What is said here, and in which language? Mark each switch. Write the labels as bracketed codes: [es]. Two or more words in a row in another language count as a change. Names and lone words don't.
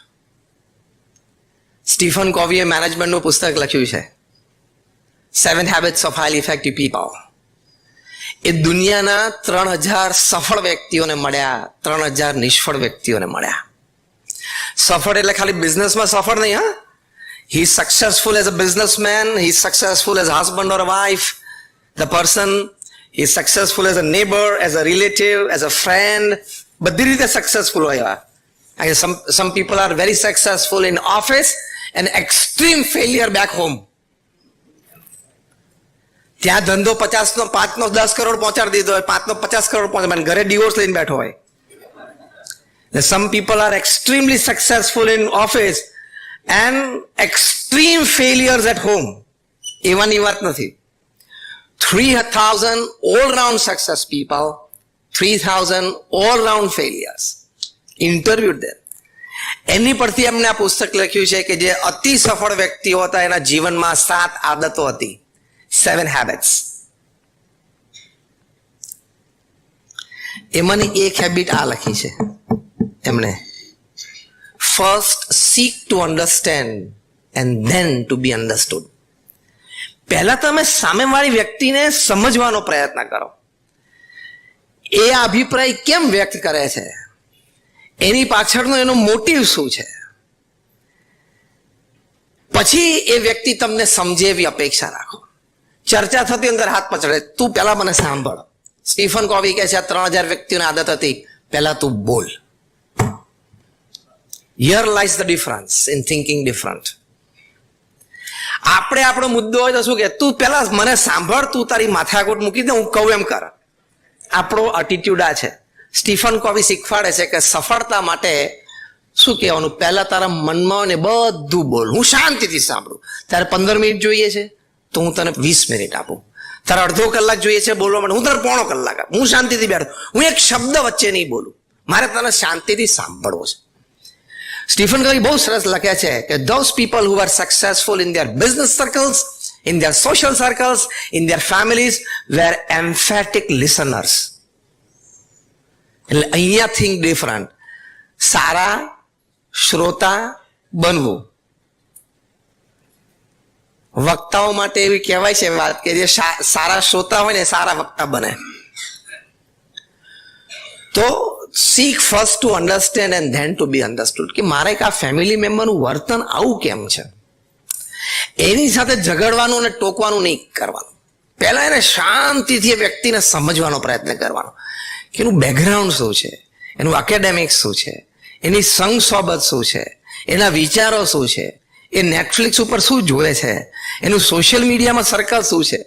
[gu] સ્ટીફન કોવીએ મેનેજમેન્ટનું પુસ્તક લખ્યું છે 7 Habits of Highly Effective People. એ દુનિયાના 3000 સફળ વ્યક્તિઓને મળ્યા, 3000 નિષ્ફળ વ્યક્તિઓને મળ્યા. સફળ એટલે ખાલી બિઝનેસમાં સફળ નહીં, હા. [en] He is successful as a businessman, he is successful as a husband or a wife. The person is successful as a neighbor, as a relative, as a friend. [gu] બધી રીતે સક્સેસફુલ હોય. [en] Some people are very successful in office and extreme failure back home. [gu] ત્યાં ધંધો 50નો 5નો 10 કરોડ પહોંચાડી દીધો હોય, 5નો 50 કરોડ પહોંચાડે, ઘરે ડિવોર્સ લઈને બેઠો હોય. [en] Some people are extremely successful in office and extreme failures at home. [gu] એવાની વાત નથી. [en] 3000 all-round success people, 3000 all-round failures. Interviewed them. [gu] એની પરથી એમને આ પુસ્તક લખ્યું છે કે જે અતિ સફળ વ્યક્તિઓ હતા એના જીવનમાં 7 આદતો હતી, 7 habits. એમાંની એક હેબિટ આ લખી છે એમણે, ફર્સ્ટ [en] seek to understand and then to be understood. [gu] પહેલા તમે સામેવાળી વ્યક્તિને સમજવાનો પ્રયત્ન કરો. એ અભિપ્રાય કેમ વ્યક્ત કરે છે, એની પાછળનો એનો મોટિવ શું છે, પછી એ વ્યક્તિ તમને સમજે એવી અપેક્ષા રાખો. ચર્ચા થતી અંદર હાથ પછડે, તું પહેલા મને સાંભળ. સ્ટીફન કોવી કહે છે આ 3000 વ્યક્તિઓની આદત હતી, પહેલા તું બોલ. [en] Here lies the difference in thinking different. [gu] આપણે આપણો મુદ્દો હોય તો શું કે તું પહેલા મને સાંભળ, તું તારી માથાકૂટ મૂકી દે, હું કહું એમ કર. આપણો એટીટ્યુડ આ છે. સ્ટીફન કોવી શીખવાડે છે કે સફળતા માટે શું કહેવાનું, પહેલા તારા મનમાં હોય ને બધું બોલ. હું શાંતિથી સાંભળું. તારે 15 મિનિટ જોઈએ છે તો હું તને 20 મિનિટ આપું. તારે અડધો કલાક જોઈએ છે બોલવા માટે, હું તારે પોણો કલાક આપું. હું શાંતિથી બેઠો, હું એક શબ્દ વચ્ચે નહીં બોલું. મારે તને શાંતિથી સાંભળવો છે. સ્ટીફન કોવી બહુ સરસ લખ્યા છે કે [en] those people who are successful in their business circles, in their social circles, in their families were emphatic listeners. [gu] એટલે અહીંયા [en] think different. [gu] સારા શ્રોતા બનવું. વક્તાઓ માટે એવી કહેવાય છે વાત કે જે સારા શ્રોતા હોય ને સારા વક્તા બને. તો [en] seek first to understand and then to be understood. [gu] કે મારે એક આ ફેમિલી મેમ્બરનું વર્તન આવું કેમ છે, એની સાથે ઝઘડવાનું અને ટોકવાનું નહીં કરવાનું. પહેલા એને શાંતિથી વ્યક્તિને સમજવાનો પ્રયત્ન કરવાનો કે એનું બેકગ્રાઉન્ડ શું છે, એનું એકેડેમિક્સ શું છે, એની સંગ સોબત શું છે, એના વિચારો શું છે, એ નેટફ્લિક્સ ઉપર શું જોવે છે, એનું સોશિયલ મીડિયામાં સર્કલ શું છે.